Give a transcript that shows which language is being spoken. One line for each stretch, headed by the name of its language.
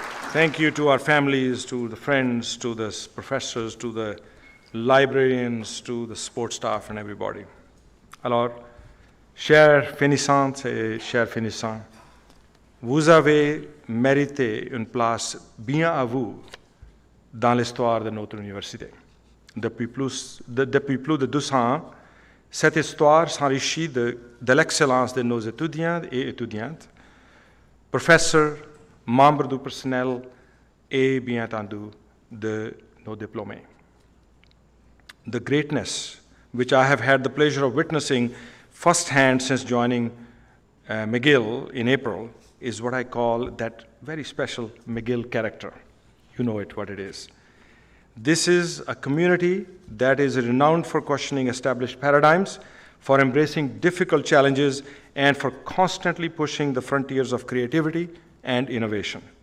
English: Thank you to our families, to the friends, to the professors, to the librarians, to the support staff and everybody.
French: Alors, chers finissantes et chers finissants, vous avez mérité une place bien à vous dans l'histoire de notre université. Depuis plus de 200 ans, cette histoire s'enrichit de l'excellence de nos étudiants et étudiantes, professeurs, membres du personnel et bien entendu de nos diplômés.
English: The greatness which I have had the pleasure of witnessing firsthand since joining McGill in April is what I call that very special McGill character. You know it, what it is. This is a community that is renowned for questioning established paradigms, for embracing difficult challenges, and for constantly pushing the frontiers of creativity and innovation.